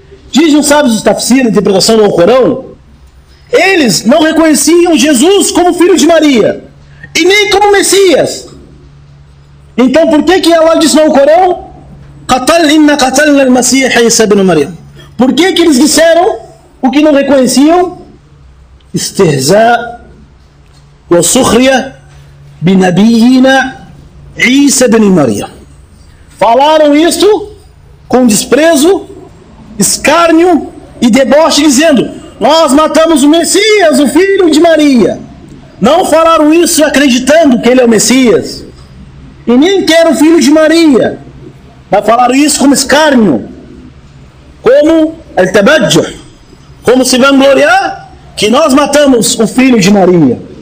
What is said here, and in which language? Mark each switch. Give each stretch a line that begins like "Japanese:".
Portuguese: Dizem os sábios do tafsir, a interpretação do Alcorão, eles não reconheciam Jesus como filho de Maria, e nem como Messias. Então por que Allah disse no Alcorão:
Arabic: inna qatalna al-masiha Isa ibn Maryam?
Portuguese: Por que eles disseram o que não reconheciam? Istihza
Arabic: وَسُخْرِيَ بِنَبِيِّنَا عِيسَى بن Maria.
Portuguese: Falaram isto com desprezo, escárnio e deboche, dizendo: nós matamos o Messias, o filho de Maria. Não falaram isso acreditando que ele é o Messias, e nem que era o filho de Maria, mas falaram isso como escárnio, como al-tabajjuh, como se vangloriar que nós matamos o filho de Maria.